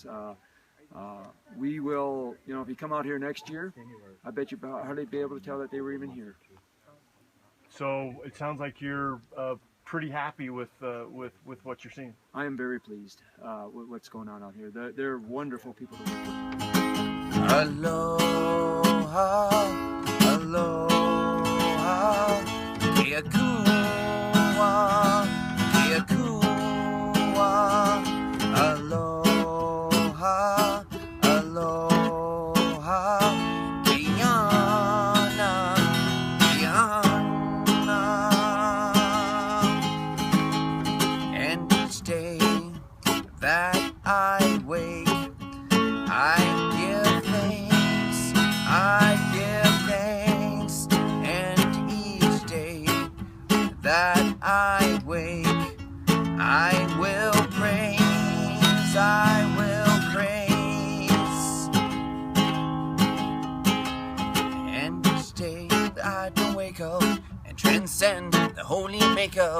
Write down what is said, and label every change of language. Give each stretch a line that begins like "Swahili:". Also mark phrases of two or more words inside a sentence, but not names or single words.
English: We will, you know, if you come out here next year, I bet you hardly be able to tell that they were even here. So it sounds like you're pretty happy with what you're seeing. I am very pleased with what's going on out here. They're wonderful people to work with.
Hawaiian: Aloha, aloha, kia kua, aloha, aloha, kiana, kiana.
English: And each day that I wake, I give thanks, and each day that I wake, I will praise, and each day that I don't wake up and transcend the holy makeup.